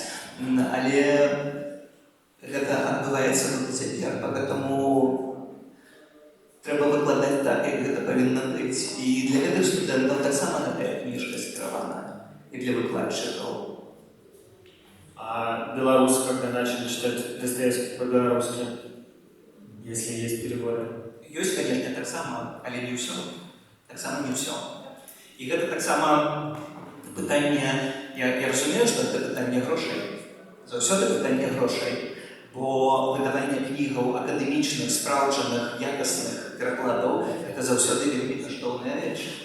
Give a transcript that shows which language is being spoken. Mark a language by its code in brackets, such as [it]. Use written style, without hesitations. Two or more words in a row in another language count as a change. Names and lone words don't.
[be] Але гэта адбываецца тут цяпер, поэтому трэба выкладаць так, як гэта павінна быць. І для гэтых студэнтаў таксама гэтая кніжка скіравана, і для выкладчыкаў. [ru] А белорусы, когда начали читать Достоевский по-белорусски, если есть переводы? [be] Ёсць, конечно, таксама, але не ўсё. Таксама не ўсё. І гэта таксама пытанне, я разумею, што гэта пытанне грошай. Заўсёды пытанне грошай, бо выдаванне кнігаў акадэмічных, спраўджаных, якасных перакладаў — гэта заўсёды вельмі каштоўная рэч.